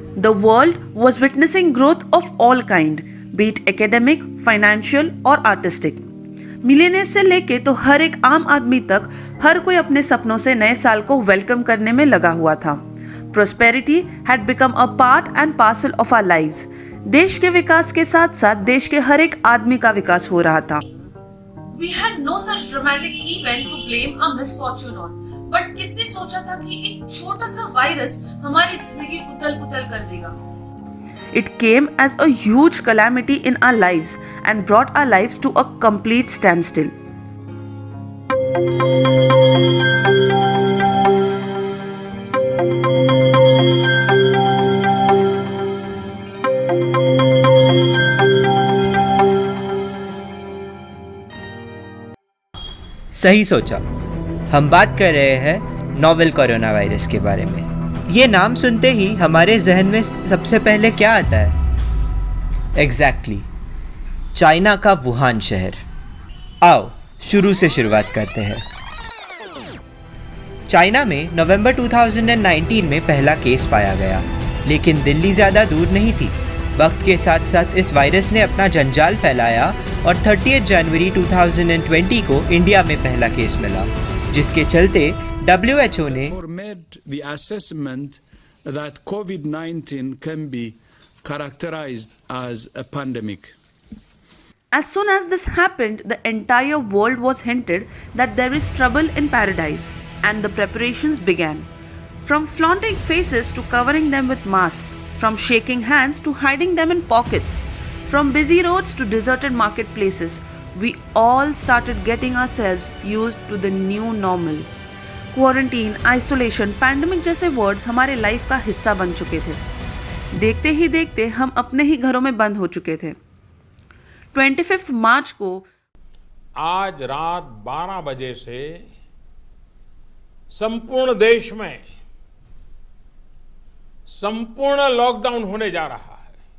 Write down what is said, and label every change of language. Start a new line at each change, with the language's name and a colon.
English: The world was witnessing growth of all kind, be it academic, financial
Hindi: और
English: artistic.
Hindi: Millionaire से लेके तो हर एक आम आदमी तक हर कोई अपने सपनों से नए साल को वेलकम करने में लगा हुआ था.
English: Prosperity had become a part and parcel of our lives.
Hindi: देश के विकास के साथ साथ देश के हर एक आदमी का विकास हो रहा था.
English: We had no such dramatic event to blame a misfortune on. But
Hindi: किसने सोचा था कि एक छोटा सा वायरस हमारी जिंदगी उथल-पुथल कर देगा?
English: It came as a huge calamity in our lives and brought our lives to a complete standstill.
Hindi: सही सोचा, हम बात कर रहे हैं नोवेल कोरोना वायरस के बारे में. ये नाम सुनते ही हमारे जहन में सबसे पहले क्या आता है? एग्जैक्टली, चाइना का वुहान शहर. आओ शुरू से शुरुआत करते हैं. चाइना में नवंबर 2019 में पहला केस पाया गया, लेकिन दिल्ली ज़्यादा दूर नहीं थी. वक्त के साथ साथ इस वायरस ने अपना जंजाल फैलाया और 30 जनवरी 2020 को इंडिया में पहला केस मिला, जिसके चलते WHO ने
English: made the assessment that COVID-19 can be characterized as a pandemic. As soon as this happened, the entire world was hinted that there is trouble in paradise, and the preparations began. From flaunting faces to covering them with masks, from shaking hands to hiding them in pockets, from busy roads to deserted marketplaces, we all started getting ourselves used to the new normal.
Hindi: Quarantine, isolation, pandemic जैसे words हमारे life का हिस्सा बन चुके थे. देखते ही देखते हम अपने ही घरों में बंद हो चुके थे. 25 मार्च को आज रात 12 बजे से संपूर्ण देश में संपूर्ण लॉकडाउन होने जा रहा है.